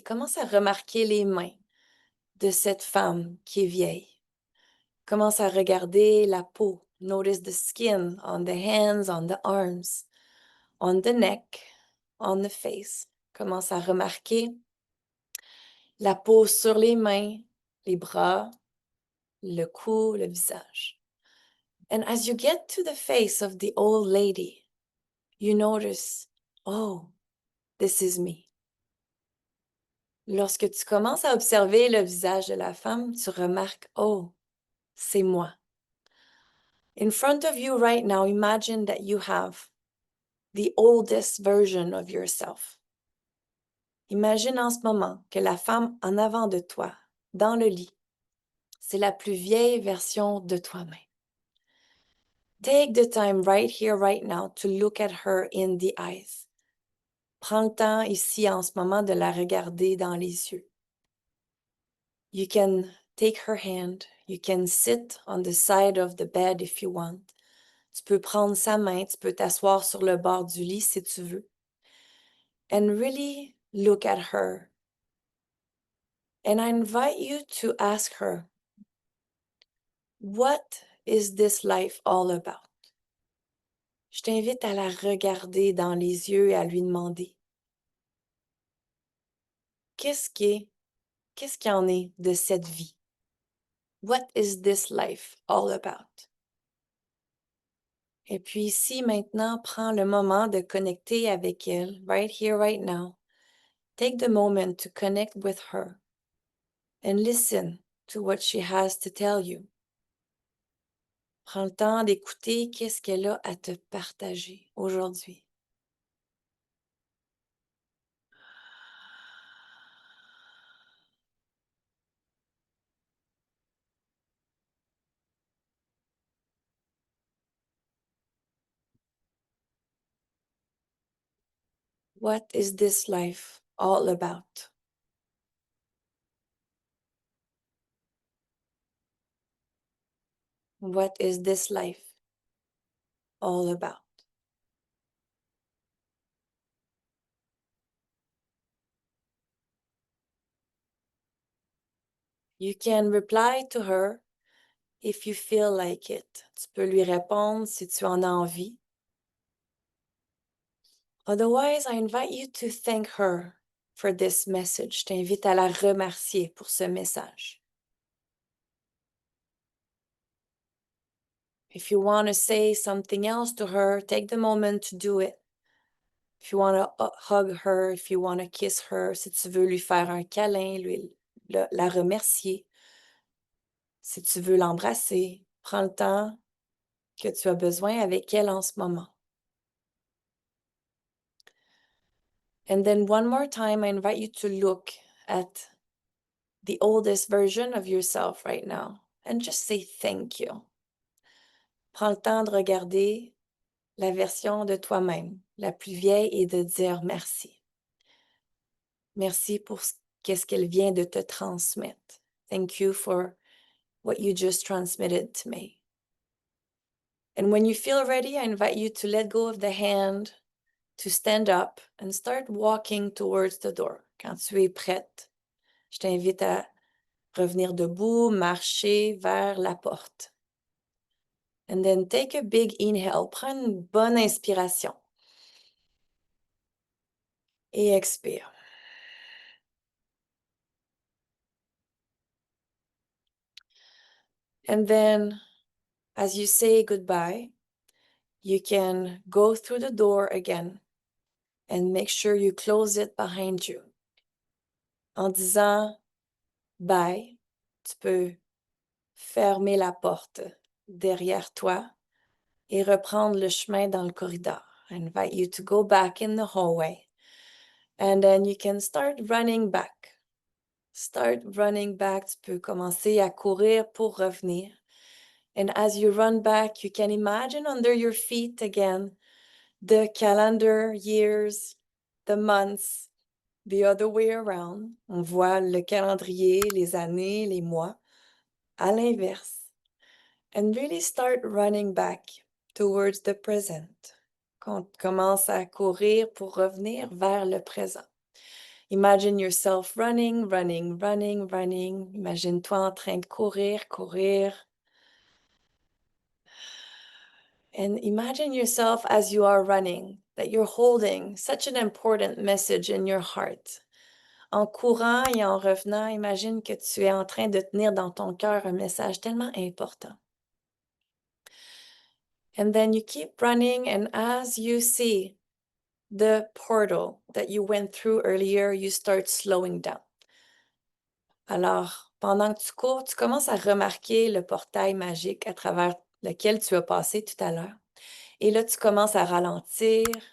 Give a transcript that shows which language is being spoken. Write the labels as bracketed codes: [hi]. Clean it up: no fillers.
[fr] Commence à remarquer les mains de cette femme qui est vieille. Commence à regarder la peau. [en] Notice the skin on the hands, on the arms, on the neck, on the face. [fr] Commence à remarquer la peau sur les mains, les bras, le cou, le visage. [en] And as you get to the face of the old lady, you notice, oh, this is me. [fr] Lorsque tu commences à observer le visage de la femme, tu remarques, oh, c'est moi. [en] In front of you right now, imagine that you have the oldest version of yourself. [fr] Imagine en ce moment que la femme en avant de toi, dans le lit, c'est la plus vieille version de toi-même. [en] Take the time right here, right now, to look at her in the eyes. [fr] Prends le temps ici en ce moment de la regarder dans les yeux. [en] You can take her hand. You can sit on the side of the bed if you want. [fr] Tu peux prendre sa main, tu peux t'asseoir sur le bord du lit si tu veux. [en] And really look at her. And I invite you to ask her, what is this life all about? [fr] Je t'invite à la regarder dans les yeux et à lui demander, qu'est-ce qu'il en est de cette vie? [en] What is this life all about? [fr] Et puis ici, maintenant, prends le moment de connecter avec elle, [en] right here, right now. Take the moment to connect with her and listen to what she has to tell you. [fr] Prends le temps d'écouter qu'est-ce qu'elle a à te partager aujourd'hui. [en] What is this life all about? What is this life all about? You can reply to her if you feel like it. [fr] Tu peux lui répondre si tu en as envie. [en] Otherwise, I invite you to thank her for this message. [fr] Je t'invite à la remercier pour ce message. [en] If you want to say something else to her, take the moment to do it. If you want to hug her, if you want to kiss her, [fr] si tu veux lui faire un câlin, la remercier, si tu veux l'embrasser, prends le temps que tu as besoin avec elle en ce moment. [en] And then one more time, I invite you to look at the oldest version of yourself right now and just say thank you. [fr] Prends le temps de regarder la version de toi-même, la plus vieille, et de dire merci. Merci pour qu'est-ce qu'elle vient de te transmettre. [en] Thank you for what you just transmitted to me. And when you feel ready, I invite you to let go of the hand, to stand up and start walking towards the door. [fr] Quand tu es prête, je t'invite à revenir debout, marcher vers la porte. [en] And then take a big inhale. [fr] Prends une bonne inspiration. Et expire. [en] And then, as you say goodbye, you can go through the door again and make sure you close it behind you. [fr] En disant bye, tu peux fermer la porte derrière toi et reprendre le chemin dans le corridor. [en] I invite you to go back in the hallway. And then you can start running back. Start running back. [fr] Tu peux commencer à courir pour revenir. [en] And as you run back, you can imagine under your feet again the calendar years, the months, the other way around. [fr] On voit le calendrier, les années, les mois, à l'inverse. [en] And really start running back towards the present. [fr] Quand tu commences à courir pour revenir vers le présent. [en] Imagine yourself running, running, running, running. [fr] Imagine-toi en train de courir, courir. [en] And imagine yourself as you are running, that you're holding such an important message in your heart. [fr] En courant et en revenant, imagine que tu es en train de tenir dans ton cœur un message tellement important. [en] And then you keep running, and as you see the portal that you went through earlier, you start slowing down. [fr] Alors, pendant que tu cours, tu commences à remarquer le portail magique à travers lequel tu as passé tout à l'heure. Et là, tu commences à ralentir,